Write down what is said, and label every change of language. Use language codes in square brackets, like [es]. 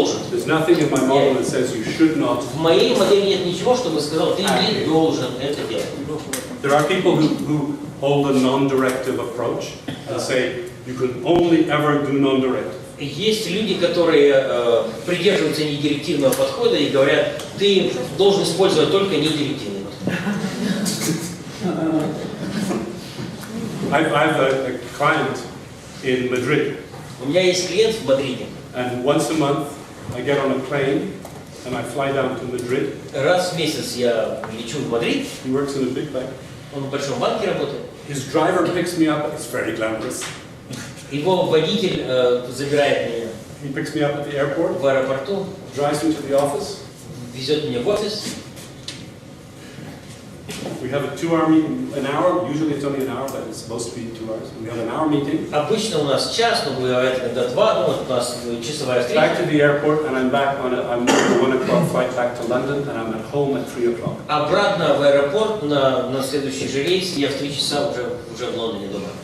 [en] There's nothing in my model that says you should not. [ru] В моей модели нет ничего, чтобы сказал, ты не должен это делать. [en] There are people who hold a non-directive approach and say you can only ever do non-directive. [ru] Есть люди, которые придерживаются недирективного подхода и говорят, ты должен использовать только недирективный подход. [en] I have a client in Madrid. [ru] У меня есть клиент в Мадриде. [en] And once a month I get on a plane and I fly down to Madrid. [ru] Раз в месяц я лечу в Мадрид. [en] He works in a big bank. [ru] Он в большом банке работает. [en] His driver picks me up. It's very glamorous. [ru] Его водитель забирает меня. [en] He picks me up at the airport. [ru] В аэропорту. [en] Drives me to the office. [ru] Везет меня в офис. [en] We have a 2-hour meeting, an hour. Usually it's only an hour, but it's supposed to be 2 hours. We have an hour meeting. [ru] Обычно у нас час, но бывает иногда 2. Ну вот у нас часовая встреча. [en] Back to the airport, and I'm back on I'm on a 1 o'clock flight back to London, and I'm at home at 3 o'clock. [ru] Обратно в аэропорт на следующий же рейс. Я в 3 часа уже в Лондоне дома.